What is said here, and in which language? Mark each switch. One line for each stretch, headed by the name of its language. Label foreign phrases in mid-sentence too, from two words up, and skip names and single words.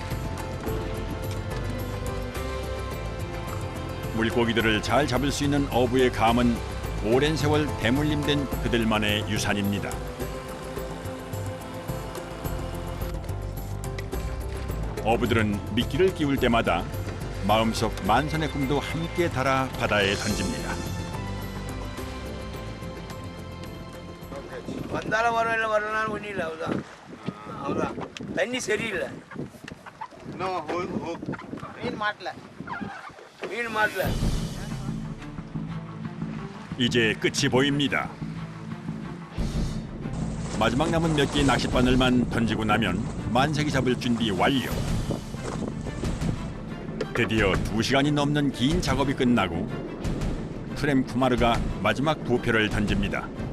Korean: 물고기들을 잘 잡을 수 있는 어부의 감은 오랜 세월 대물림된 그들만의 유산입니다. 어부들은 미끼를 끼울 때마다 마음속 만선의 꿈도 함께 달아 바다에 던집니다.
Tamil: வந்தால வரனாலும் ஒன்றும் இல்லை அவதான் அவதான் தண்ணி சரியில்லை
English: No, hook.
Tamil: மீன் மாட்டல. மீன் மாட்டல
Korean: 이제 끝이 보입니다. 마지막 남은 몇 개의 낚싯바늘만 던지고 나면 만세기 잡을 준비 완료. 드디어 2시간이 넘는 긴 작업이 끝나고 프렘 쿠마르가 마지막 부표를 던집니다.